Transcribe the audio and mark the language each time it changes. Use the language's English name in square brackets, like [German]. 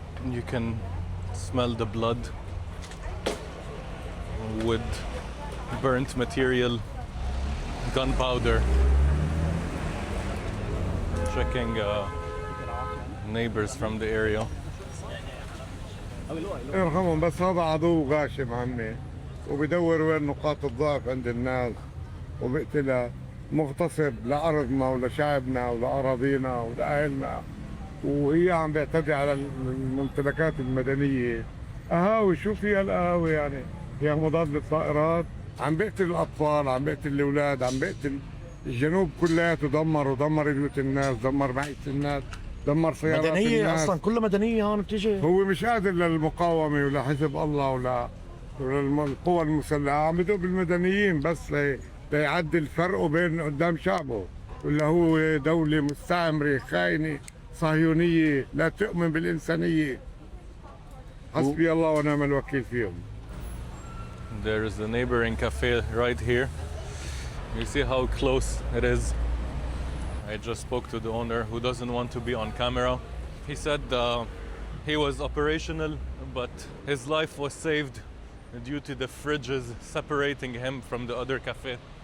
[English] You can smell the blood, wood, burnt material, gunpowder. Checking neighbors from the area. [Arabic] ارحمهم بس هذا عدو غاشم عمي وبدور وين نقاط الضعف عند الناس وبقتلها مغتصب لأرضنا ولشعبنا ولأراضينا ولأهلنا وهي عم بيعتدي على الممتلكات المدنية. قهاوي شو فيها القهاوي يعني؟ فيها مضاد للطائرات، عم بيقتل الأطفال، عم بيقتل الأولاد، عم بيقتل الجنوب كلياته، دمر بيوت الناس، دمر معيشة الناس، دمر سيارات مدنية الناس. أصلا كلها مدنية هون بتيجي. هو مش قادر للمقاومة ولا حزب الله ولا القوى المسلحة، عم بدق بالمدنيين بس ليعدل فرقه بين قدام شعبه، ولا هو دولة مستعمرة خاينة صهيونية لا تؤمن بالإنسانية. حسبي الله ونعم الوكيل فيهم. [English] There is the neighboring cafe right here. You see how close it is. I just spoke to the owner who doesn't want to be on camera. He said he was operational, but his life was saved due to the fridges separating him from the other cafe.